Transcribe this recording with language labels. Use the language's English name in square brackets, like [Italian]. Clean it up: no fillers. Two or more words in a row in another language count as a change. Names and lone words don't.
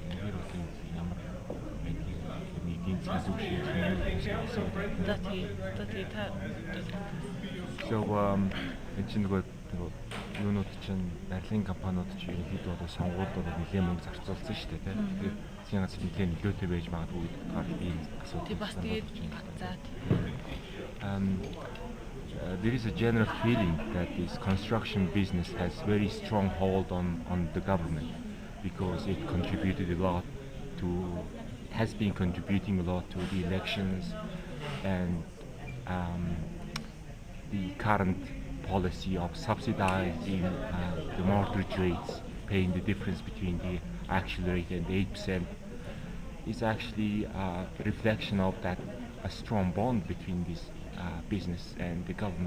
[Mongolian] Энэгээр бол ямар нийгмийн засаг шийдэх So энэ чинь нөгөө юунууд чинь барилгын компаниуд чинь ерөнхийдөө одоо сонгуулиудаар нэлээд мөнгө зарцуулсан шүү дээ тийм. Тэгэхээр засгийн газар нэлээд нөлөөтэй байж магадгүй гэдэг ийм асуудал байна. [English] There is a general feeling that this construction business has very strong hold on the government because it contributed a lot has been contributing a lot to the elections and the current policy of subsidizing the mortgage rates, paying the difference between the actual rate and 8% is actually a reflection of that a strong bond between this business and the government.